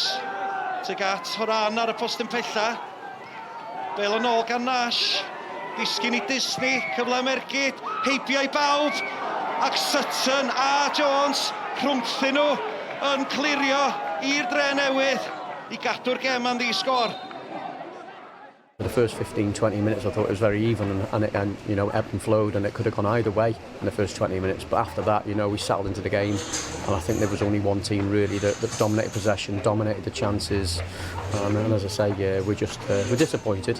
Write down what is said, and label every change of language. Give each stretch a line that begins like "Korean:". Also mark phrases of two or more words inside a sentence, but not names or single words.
Welsh: Tuag at Horan ar y postyn pella. Bel yn ôl gan Nash. Disgyn i Disney. Cyfle mergyd. Heibio i bawb. Ac Sutton a Jones rhwngthyn nhw yn clirio i'r Drenewydd i gadw'r gêm am di-sgôr.
English: The first 15-20 minutes I thought it was very even and you know, ebbed and flowed, and it could have gone either way in the first 20 minutes, but after that, you know, we settled into the game, and I think there was only one team really that dominated possession, dominated the chances, and as I say, we're disappointed.